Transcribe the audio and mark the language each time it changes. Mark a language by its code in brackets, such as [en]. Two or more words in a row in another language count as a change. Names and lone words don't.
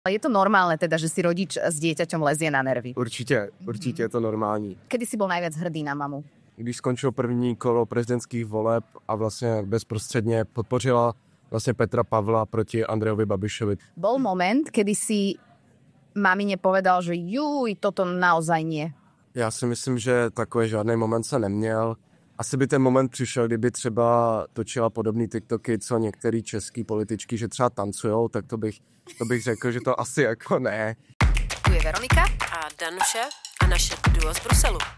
[sk] Je to normálne teda, že si rodič s dieťaťom lezie na nervy? [cs] Určitě je to normální. [sk] Kedy si bol najviac hrdý na mamu? [cs] Když skončilo první kolo prezidentských voleb a vlastně bezprostředně podpořila vlastně Petra Pavla proti Andrejovi Babišovi. [sk] Bol moment, kedy si mamine povedal, že juj, toto naozaj nie. [cs] Já si myslím, že takový žádný moment se neměl. Asi by ten moment přišel, kdyby třeba točila podobný TikToky, co některý český političky, že třeba tancujou, tak to bych řekl, že to asi jako ne. [sk] Tu je Veronika a Danuše a naše duo z Bruselu.